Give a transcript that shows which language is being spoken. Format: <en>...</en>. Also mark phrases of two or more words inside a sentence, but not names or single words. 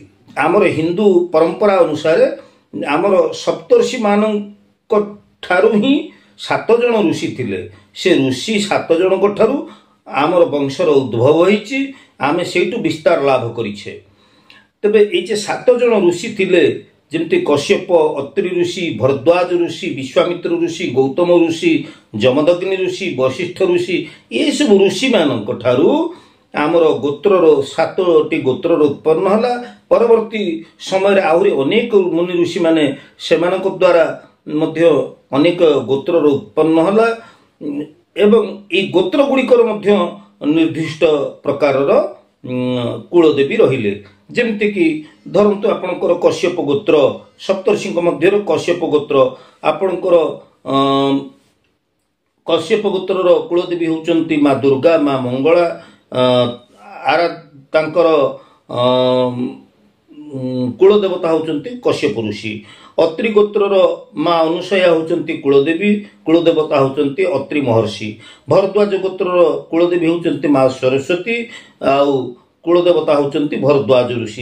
<or>ଆମର ହିନ୍ଦୁ ପରମ୍ପରା ଅନୁସାରେ ଆମର ସପ୍ତର୍ଷି ମାନଙ୍କ ଠାରୁ ହିଁ 7 ଜଣ ଋଷି ଥିଲେ ସେ ଋଷି 7 ଜଣ ଙ୍କ ଠାରୁ ଆମର ବଂଶର ଉଦ୍ଭବ ହୋଇଛି ଆମେ ସେଠୁ ବିସ୍ତାର ଲାଭ କରିଛେ। ତେବେ ଏ ଯେ 7 ଜଣ ଋଷି ଥିଲେ ଯେମିତି କଶ୍ୟପ ଅତ୍ରି ଋଷି ଭରଦ୍ୱାଜ ଋଷି ବିଶ୍ୱାମିତ୍ର ଋଷି ଗୌତମ ଋଷି ଜମଦଗ୍ନି ଋଷି ବଶିଷ୍ଠ ଋଷି ଏ ସବୁ ଋଷି ମାନଙ୍କ ଠାରୁ ଆମର ଗୋତ୍ରର 7ଟି ଗୋତ୍ରର ଉତ୍ପନ୍ନ ହେଲା। ପରବର୍ତ୍ତୀ ସମୟ ଆହୁରି ଅନେକ ମୁନି ଋଷି ମାନେ ସେମାନଙ୍କ ଦ୍ୱାରା ମଧ୍ୟ ଅନେକ ଗୋତ୍ରର ଉତ୍ପନ୍ନ ହେଲା ଏବଂ ଏ ଗୋତ୍ର ଗୁଡ଼ିକର ମଧ୍ୟ ନିର୍ଦ୍ଦିଷ୍ଟ ପ୍ରକାରର କୁଳଦେବୀ ରହିଲେ। ଯେମିତି କି ଧରନ୍ତୁ ଆପଣଙ୍କର କଶ୍ୟପ ଗୋତ୍ର ସପ୍ତର୍ଷି ମଧ୍ୟ କଶ୍ୟପ ଗୋତ୍ର ଆପଣଙ୍କର କଶ୍ୟପ ଗୋତ୍ର କୁଳଦେବୀ ହେଉଛନ୍ତି ମା ଦୁର୍ଗା ମା ମଙ୍ଗଳା ତାଙ୍କର କୁଳଦେବତା ହେଉଛନ୍ତି କଶ୍ୟପ ଋଷି। ଅତ୍ରି ଗୋତ୍ର ମା ଅନସୂୟା ହେଉଛନ୍ତି କୁଳଦେବୀ କୁଳଦେବତା ହେଉଛନ୍ତି ଅତ୍ରି ମହର୍ଷି। ଭରଦ୍ୱାଜ ଗୋତ୍ର କୁଳଦେବୀ ହେଉଛନ୍ତି ମା ସରସ୍ୱତୀ ଆଉ କୁଳଦେବତା ହେଉଛନ୍ତି ଭରଦ୍ୱାଜ ଋଷି।</or>